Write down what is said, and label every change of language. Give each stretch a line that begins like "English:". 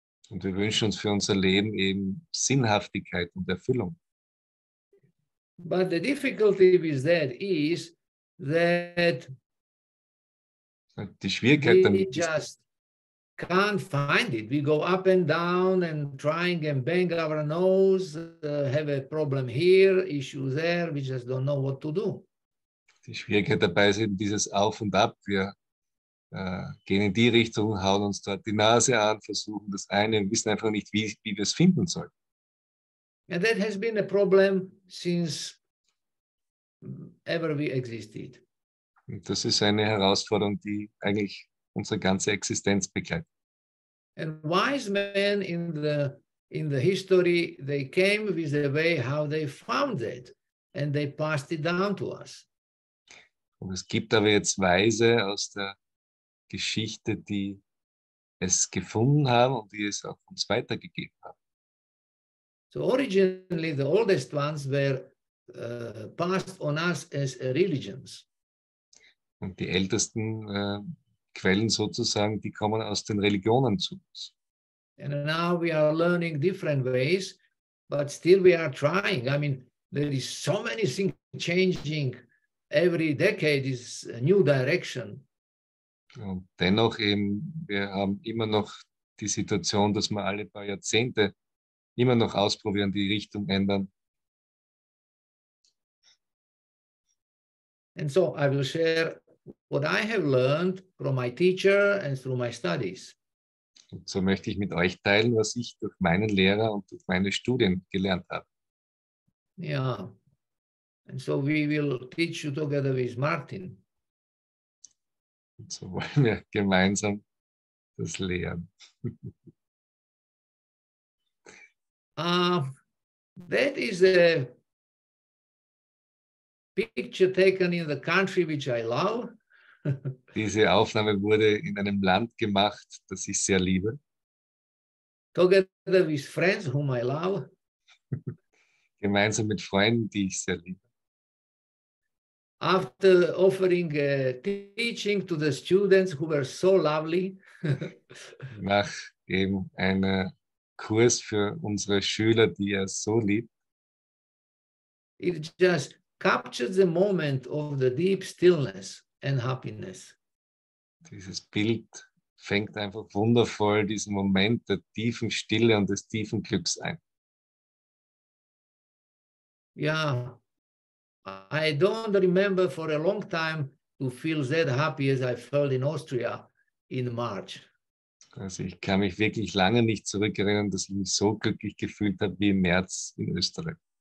German: Und wir wünschen uns für unser Leben eben Sinnhaftigkeit und Erfüllung.
English: But the difficulty with that is that
German: Die Schwierigkeit
English: we
German: damit ist,
English: just can't find it. We go up and down and trying and bang our nose, have a problem here, issue there. We just don't know what to do.
German: die Schwierigkeit dabei ist eben dieses Auf und Ab. Wir gehen in die Richtung, hauen uns dort die Nase an, versuchen das eine und wissen einfach nicht, wie wir es finden sollen.
English: And that has been a problem since ever we existed.
German: Und das ist eine Herausforderung, die eigentlich unsere ganze Existenz begleitet.
English: And wise men in the history, they came with a way how they found it, and they passed it down to us.
German: Und es gibt aber jetzt Weise aus der Geschichte, die es gefunden haben und die es auch uns weitergegeben haben.
English: So originally, the oldest ones were passed on us as religions.
German: Und die ältesten Quellen sozusagen, die kommen aus den Religionen zu uns.
English: And now we are learning different ways, but still we are trying. I mean, there is so many things changing. Every decade is a new direction.
German: Und dennoch eben, wir haben immer noch die Situation, dass wir alle paar Jahrzehnte immer noch ausprobieren, die Richtung ändern.
English: And so I will share what I have learned from my teacher and through my studies.
German: Und so möchte ich mit euch teilen, was ich durch meinen Lehrer und durch meine Studien gelernt habe.
English: Yeah. And so we will teach you together with Martin.
German: Und so wollen wir gemeinsam das lehren.
English: That is a picture taken in the country which I love.
German: Diese Aufnahme wurde in einem Land gemacht, das ich sehr liebe.
English: Together with friends whom I love.
German: Gemeinsam mit Freunden, die ich sehr liebe.
English: After offering teaching to the students who were so lovely.
German: Nach eben einem Kurs für unsere Schüler, die er so liebt.
English: It just captures the moment of the deep stillness and happiness.
German: Dieses Bild fängt einfach wundervoll diesen Moment der tiefen Stille und des tiefen Glücks ein.
English: Yeah, I don't remember for a long time to feel that happy as I felt in Austria in March.
German: Also ich kann mich wirklich lange nicht zurückerinnern, dass ich mich so glücklich gefühlt habe wie im März in Österreich.